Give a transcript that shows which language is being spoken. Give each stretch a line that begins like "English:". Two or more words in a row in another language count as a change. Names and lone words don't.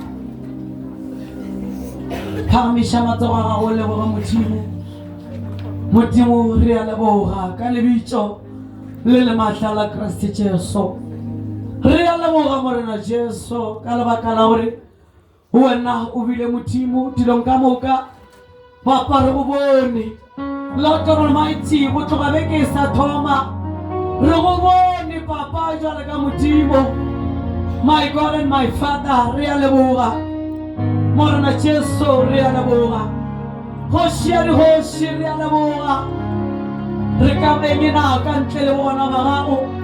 Northern Sotho: phagamiša matsogo a gago leboge modimo re a leboga ka lebitso le le maatla la Kriste Jesu re a leboga morena Jesu ka lebaka la gore wena o bile modimo dilong ka moka papa re go bone
English: Lord God Almighty
Northern Sotho: go tloga beke sa thoma re go bone papa jwale ka modimo
English: my God and my Father
Northern Sotho: re a leboga morena Jesu re a leboga hoshi re a leboga re ka bengena ka ntle le bona ba gago